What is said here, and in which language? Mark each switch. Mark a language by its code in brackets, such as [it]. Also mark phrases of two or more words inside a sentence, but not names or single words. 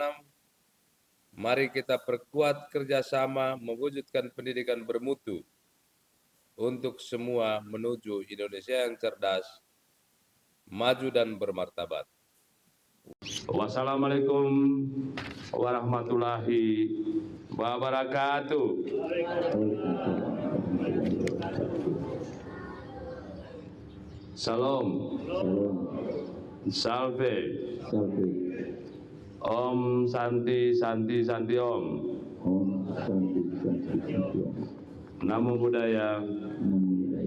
[id] Mari kita perkuat kerjasama mewujudkan pendidikan bermutu untuk semua menuju Indonesia yang cerdas, maju, dan bermartabat. [ar] والسلام عليكم ورحمة الله وبركاته. [id] Salam. [sa] Salve. Om Santi Santi Santi Om. [pi] Namo Buddhaya.